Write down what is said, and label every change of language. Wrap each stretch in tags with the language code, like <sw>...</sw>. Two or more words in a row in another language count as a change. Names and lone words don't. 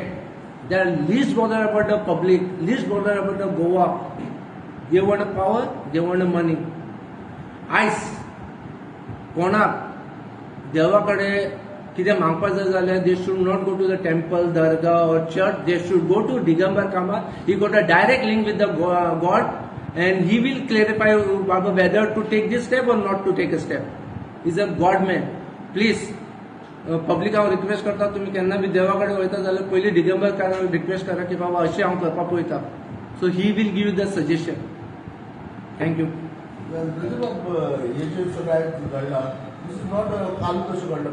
<en>They are least bothered about the public, least bothered about the Goa. They want the power, they want the money.</en> <kok>आयज कोणाक देवाकडे कितें मागपाक जाय जाल्यार</kok> <en>they should not go to the temple, दर्गा और चर्च. they should go to Digambar Kamat. He got a direct link with the God and he will clarify Baba whether to take this step or not to take a step. He is a God man.</en> <kok>Please पब्लीक हांव रिक्वेस्ट करता तुम्ही केन्ना बी देवा कडेन वयता जाल्यार पयलीं दिगंबर काराक रिक्वेस्ट करा की बाबा अशें हांव करपाक पळयता.</kok> <en>so he will give the suggestion. thank you.</en> <kok>हे जे सगळ्यात घडला,</kok> <en>this is not</en> <kok>काल कशें घडला.</kok>